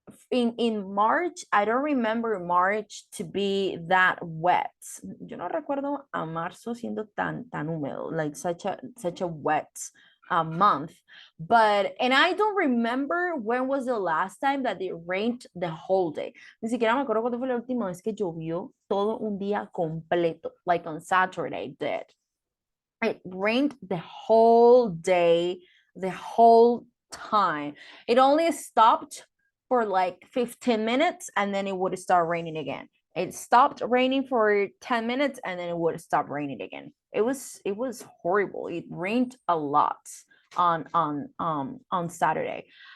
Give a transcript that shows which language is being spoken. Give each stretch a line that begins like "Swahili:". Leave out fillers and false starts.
English: In March, I don't remember March to be that wet.
Spanish: Yo no recuerdo a marzo siendo tan húmedo,
English: like such a wet month. But and I don't remember when was the last time that it rained the whole day.
Spanish: Ni siquiera me acuerdo cuándo fue la última vez que llovió todo un día completo,
English: like on Saturday it did. It rained the whole day, the whole time. It only stopped for like 15 minutes and then it would start raining again. It stopped raining for 10 minutes and then it would stop raining again. It was horrible. It rained a lot on Saturday.